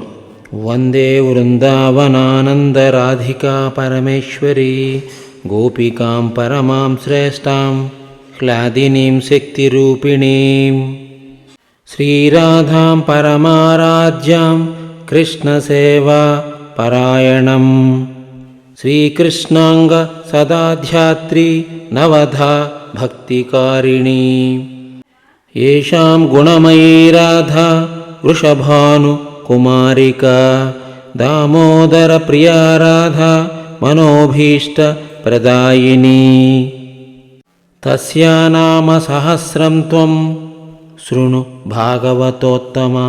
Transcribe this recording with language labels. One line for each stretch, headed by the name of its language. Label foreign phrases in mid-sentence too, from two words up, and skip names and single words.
Sanskrit: వందే వృందావనానందరాధికా పరమేశ్వరీ గోపికాం పరమాం శ్రేష్టాం హ్లాదినీం శక్తిరూపిణీం. శ్రీరాధాం పరమారాధ్యాం కృష్ణసేవా పరాయణం. శ్రీకృష్ణాంగ సదాధ్యాత్రీ నవధా భక్తికారిణీ. येषां गुणमयी राधा वृषभानु कुमारिका. दामोदरप्रिया राधा मनोभीष्टप्रदायिनी. तस्या नाम सहस्रं त्वं शृणु भागवतोत्तमा.